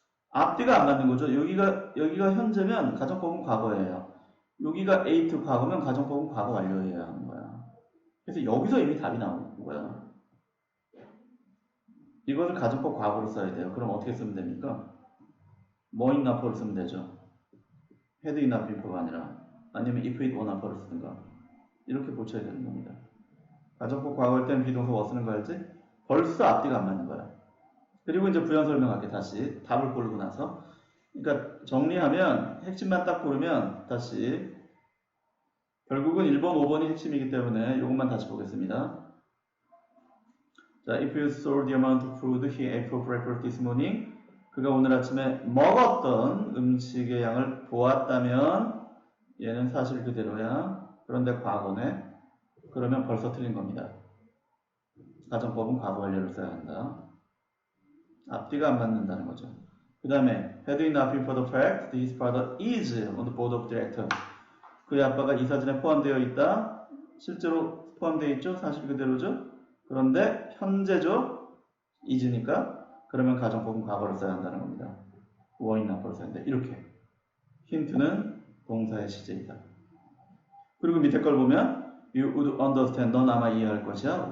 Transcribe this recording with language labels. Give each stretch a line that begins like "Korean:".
Korean: 앞뒤가 안 맞는 거죠. 여기가 현재면 가정법은 과거예요. 여기가 A to 과거면 가정법은 과거 완료해야 하는 거야. 그래서 여기서 이미 답이 나오는 거야. 이것을 가정법 과거로 써야 돼요. 그럼 어떻게 쓰면 됩니까? 뭐 있나 for를 쓰면 되죠.
English: had it not been for가
Korean: 아니라, 아니면
English: if it were not for를 쓰든가.
Korean: 이렇게 고쳐야 되는 겁니다. 가정법 과거일 때는 비동사 was 쓰는 거 알지? 벌써 앞뒤가 안 맞는 거야. 그리고 이제 부연 설명할게. 다시 답을 고르고 나서. 그러니까 정리하면 핵심만 딱 고르면 다시 결국은 1번, 5번이 핵심이기 때문에 이것만 다시 보겠습니다. 자,
English: if you saw the amount of food he ate for breakfast this morning.
Korean: 그가 오늘 아침에 먹었던 음식의 양을 보았다면 얘는 사실 그대로야. 그런데 과거네. 그러면 벌써 틀린 겁니다. 가정법은 과거 완료를 써야 한다. 앞뒤가 안 맞는다는 거죠. 그 다음에
English: had it not been for the fact that his father is on the board of directors.
Korean: 그의 아빠가 이사진에 포함되어 있다. 실제로 포함되어 있죠. 사실 그대로죠. 그런데 현재죠. is니까 그러면 가정법은 과거를 써야 한다는 겁니다.
English: were not for
Korean: 를 써야 한다. 이렇게. 힌트는 동사의 시제이다. 그리고 밑에 걸 보면
English: you would understand.
Korean: 넌 아마 이해할 것이야.